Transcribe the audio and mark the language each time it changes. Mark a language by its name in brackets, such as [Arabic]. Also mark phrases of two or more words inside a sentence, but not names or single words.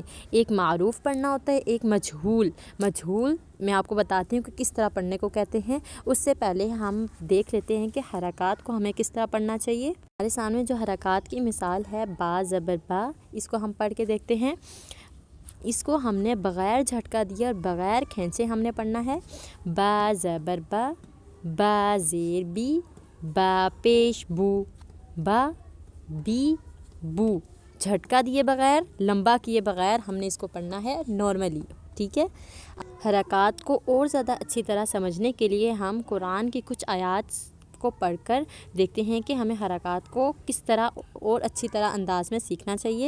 [Urdu] ایک معروف پڑھنا ہوتا ہے، ایک مجہول۔ مجہول میں آپ کو بتاتی ہوں کہ کس طرح پڑھنے کو کہتے ہیں۔ اس سے پہلے ہم دیکھ لیتے ہیں کہ حرکات کو ہمیں کس طرح پڑھنا چاہیے۔ ہمارے سامنے جو حرکات کی مثال ہے با زبر با، اس کو ہم پڑھ کے دیکھتے ہیں۔ اس کو ہم نے بغیر جھٹکا دیا اور بغیر کھینچے ہم نے پڑھنا ہے۔ با زبر با، با زیر بی، با پیش بو، با بی بو۔ جھٹکا دیے بغیر، لمبا کیے بغیر ہم نے اس کو پڑھنا ہے نارملی، ٹھیک ہے۔ حرکات کو اور زیادہ اچھی طرح سمجھنے کے لیے ہم قرآن کی کچھ آیات کو پڑھ کر دیکھتے ہیں کہ ہمیں حرکات کو کس طرح اور اچھی طرح انداز میں سیکھنا چاہیے۔